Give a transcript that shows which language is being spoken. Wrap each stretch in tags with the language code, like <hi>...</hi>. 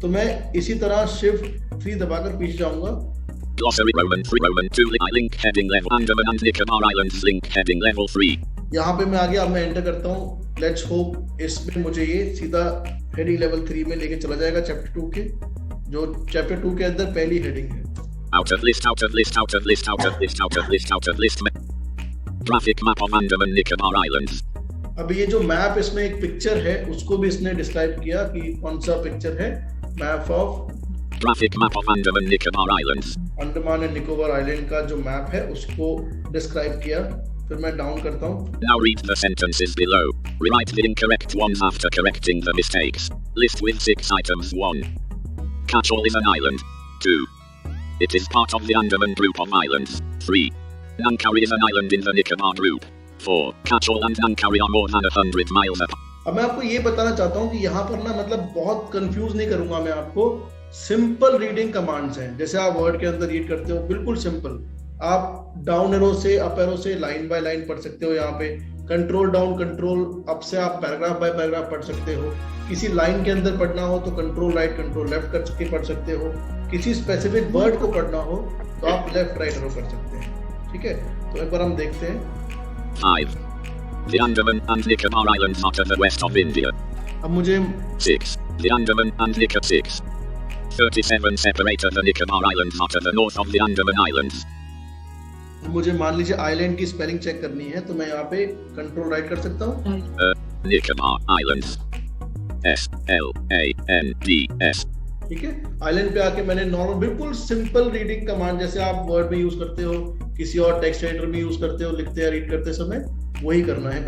<hi>तो मैं इसी तरह शिफ्ट 3 दबाकर पीछे जाऊंगा।</hi> <en>Glossary Roman 3 Roman 2 link heading level Andaman and Nicobar Islands link heading level 3.</en> <hi>यहाँ पे मैं आ गया। अब मैं एंटर करता हूँ।</hi> <en>let's hope</en> <hi>इसमें मुझे ये सीधा हेडिंग लेवल 3 में लेके चला जाएगा, चैप्टर 2 के, जो चैप्टर 2 के अंदर पहली हेडिंग है।</hi> <en>Out of list out of list out of list out of list out of list out of list graphic map of Andaman Nicobar Islands.</en> <hi>अब ये जो मैप, इसमें एक पिक्चर है, उसको भी इसने डिस्क्राइब किया कि कौन सा पिक्चर है।</hi> <en>Map of graphic map of Andaman Nicobar Islands.</en> <hi>Andaman and Nicobar island का जो मैप है उसको डिस्क्राइब किया। फिर मैं डाउन करता हूँ।</hi> <en>Now read the sentences below. Rewrite the incorrect ones after correcting the mistakes. List with 6 items. 1. Catchall is an island. 2. It is part of the Andaman group of islands. 3. Nankari is an island in the Nicobar group. 4. Catchall and Nankari are more than 100 miles apart.</en> <hi>अब मैं आपको ये बताना चाहता हूँ कि यहाँ पर ना मतलब बहुत कंफ्यूज नहीं करूंगा मैं आपको। सिंपल रीडिंग कमांड्स हैं, जैसे आप वर्ड के अंदर रीड करते हो, बिल्कुल सिंपल। आप डाउन एरो से अप एरो से लाइन बाय लाइन पढ़ सकते हो। यहाँ पे कंट्रोल डाउन कंट्रोल अप से आप पैराग्राफ बाय पैराग्राफ पढ़ सकते हो। किसी लाइन के अंदर पढ़ना हो तो कंट्रोल राइट कंट्रोल लेफ्ट करके पढ़ सकते हो। किसी स्पेसिफिक वर्ड को पढ़ना हो तो आप लेफ्ट राइट एरो कर सकते हैं। ठीक है, तो एक बार हम देखते हैं। 5.</hi> <en>The Andaman and Nicobar Islands are to the west of India.</en> <hi>अब मुझे</hi> <en>6. The Andaman and Nicobar 6. 37 separate the Nicobar Islands are to the north of the Andaman Islands.</en> <hi>मुझे मान लीजिए आइलैंड की स्पेलिंग चेक करनी है, तो मैं यहाँ पे कंट्रोल राइट कर सकता हूँ।</hi> <en>Nicobar Islands. SLANDS.</en> <hi>ठीक है, आइलैंड पे आके मैंने नॉर्मल बिल्कुल सिंपल रीडिंग कमांड जैसे आप वर्ड में यूज करते हो, किसी और टेक्स्ट एडिटर में यूज करते हो, लिखते या रीड करते समय वही करना है।</hi>